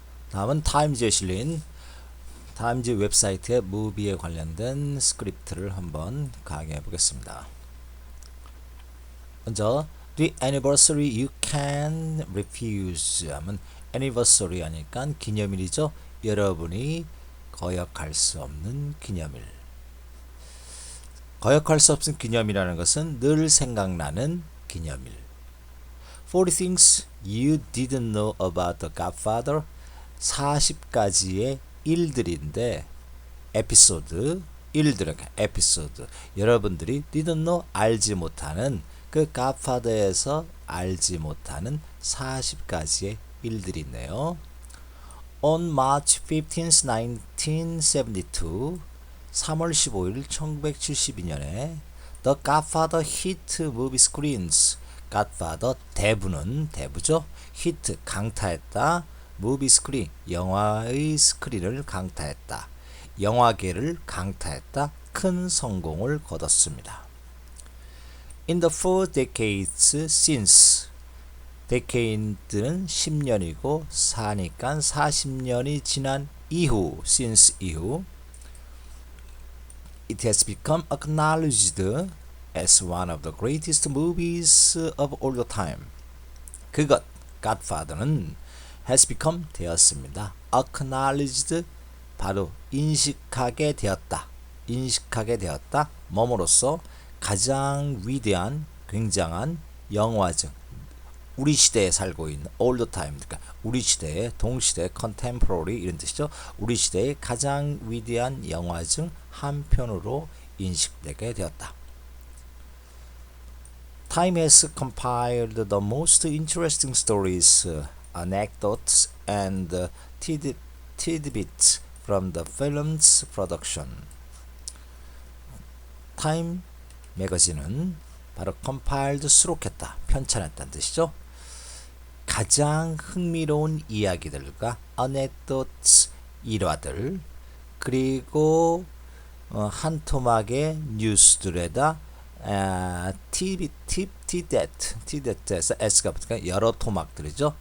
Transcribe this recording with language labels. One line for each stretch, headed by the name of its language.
Korean: 다음은 타임즈에 실린 타임즈 웹사이트의 무비에 관련된 스크립트를 한번 강의해 보겠습니다. 먼저
English: The anniversary you can refuse
Korean: 하면
English: anniversary
Korean: 하니까 기념일이죠. 여러분이 거역할 수 없는 기념일. 거역할 수 없는 기념이라는 것은 늘 생각나는 기념일.
English: 40 things you didn't know about the Godfather.
Korean: 40가지의 일들인데 에피소드 일들은 에피소드 여러분들이
English: didn't know
Korean: 알지 못하는 그 Godfather에서 알지 못하는 40가지의 일들이 있네요.
English: On March 15th, 1972
Korean: 3월 15일 1972년에
English: The Godfather hit movie screens.
Korean: Godfather 대부죠. hit 강타했다. movie screen 영화의 스크린을 강타했다. 영화계를 강타했다. 큰 성공을 거뒀습니다.
English: In the 4 decades since
Korean: decade는 10년이고 4니까 40년이 지난 이후
English: since 이후 it has become acknowledged as one of the greatest movies of all the time.
Korean: 그것 Godfather는 has become 되었습니다. acknowledged 바로 인식하게 되었다. 인식하게 되었다. 뭐뭐로써 가장 위대한 굉장한 영화 중 우리 시대에 살고 있는
English: all the time
Korean: 그러니까 우리 시대의 동시대 contemporary 이런 뜻이죠. 우리 시대의 가장 위대한 영화 중 한 편으로 인식되게 되었다.
English: Time has compiled the most interesting stories, anecdotes, and tidbits from the film's production.
Korean: 타임 매거진은 바로 compiled 수록했다, 편찬했다는 뜻이죠. 가장 흥미로운 이야기들과 anecdotes 일화들 그리고 한 토막의 뉴스들에다 tidbit에서 s가 붙으니까 여러 토막들이죠.